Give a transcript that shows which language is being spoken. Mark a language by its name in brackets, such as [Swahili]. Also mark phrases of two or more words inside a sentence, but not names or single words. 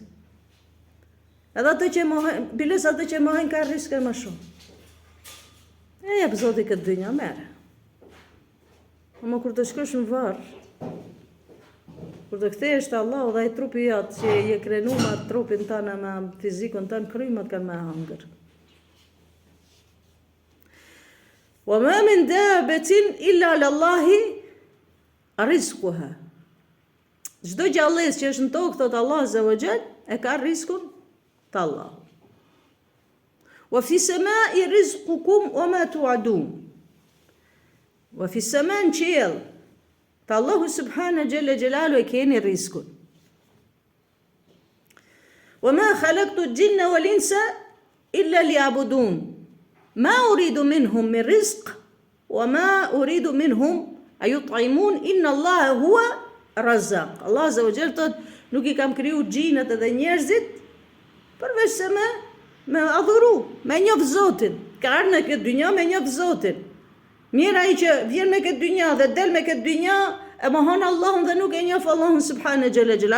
[Albanian] Edhe atë që mohon, biles atë që mohon ka riske më shumë. E jep Zoti këtë dynja, merë. Ama kur të shkosh në varr, kur të kthehesh te Allahu dhe ai trupi jot që je krenu me trupin tënd me fizikun tënd, krymat kanë me hangër. [Arabic] وما من دابة إلا على الله رزقها. [Albanian] Çdo gjallëz që është në tokë, thot [Arabic] الله عز وجل, [Albanian] e ka riskun të Allah. [Arabic] وفي السماء رزقكم وما توعدون. وفي السماء [Albanian] në qiell, të Allahu [Arabic] سبحانه جل جلاله [Albanian] e keni riskun. [Arabic] وما خلقت الجن والإنس إلا ليعبدون. ما أريد منهم من رزق، وما أريد منهم أن يطعمون، إن الله هو الرزاق. الله عز وجل [Albanian] thot, nuk I kam kriju gjinët edhe njerëzit përveç se me adhuru, me njoh Zotin. Ka ardhur në këtë dynjë me njoh Zotin. Mirë ai që vjen me këtë dynjë dhe del me këtë dynjë e mohon Allahun dhe nuk e njoh Allahun [Arabic] سبحانه جل جلاله.